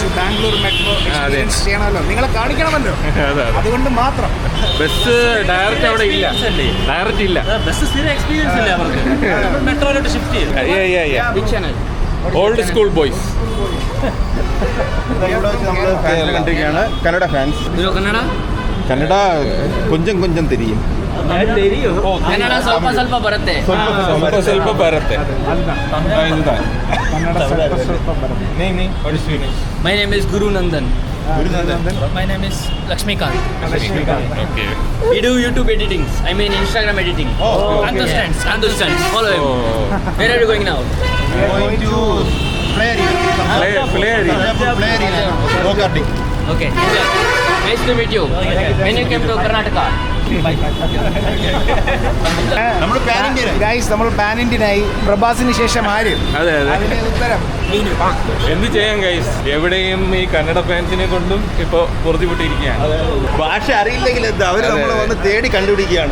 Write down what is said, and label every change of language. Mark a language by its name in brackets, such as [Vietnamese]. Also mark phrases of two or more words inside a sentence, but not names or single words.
[Malayalam] ബാംഗ്ലൂർ മെട്രോ എക്സ്പീരിയൻസ് ചെയ്യണമല്ലോ, നിങ്ങളെ കാണിക്കണമല്ലോ. അതുകൊണ്ട് മാത്രം ബസ് ഡയറക്റ്റ് അവിടെ ഇല്ല. ഡയറക്റ്റ് ഇല്ല. ബസ് സ്ഥിരം എക്സ്പീരിയൻസ് ഇല്ല അവർക്ക്. മെട്രോയിലോട്ട് ഷിഫ്റ്റ് ചെയ്യും. [English] old school boys. [Malayalam] കണ്ടിരിക്കുകയാണ് കന്നഡ ഫാൻസ്. കന്നഡ കൊഞ്ചം കൊഞ്ചം തിരിയും. [Kannada] ಕನ್ನಡ ಸ್ವಲ್ಪ ಬರುತ್ತೆ. ಸ್ವಲ್ಪ ಬರುತ್ತೆ. [English] My name is Guru Nandan. My name is Lakshmikant. Okay. We do YouTube editing. I mean Instagram editing. Understands. Follow him. Where are you going now? Going to play area. Go karting. Okay. Nice to meet you. When you came to Karnataka? [Malayalam] നമ്മൾ പാൻ ഇന്ത്യനായി. പ്രഭാസിന് ശേഷം ആര്? അതെ അതെ, അതിന്റെ ഉത്തരം എന്ത് ചെയ്യാൻ ഗൈസ്, എവിടെയും ഈ കന്നഡ ഫാൻസിനെ കൊണ്ടും ഇപ്പൊ പൊറുതിപ്പെട്ടിരിക്കുകയാണ്. ഭാഷ അറിയില്ലെങ്കിൽ എന്താ, അവർ നമ്മളെ വന്ന് തേടി കണ്ടുപിടിക്കുകയാണ്.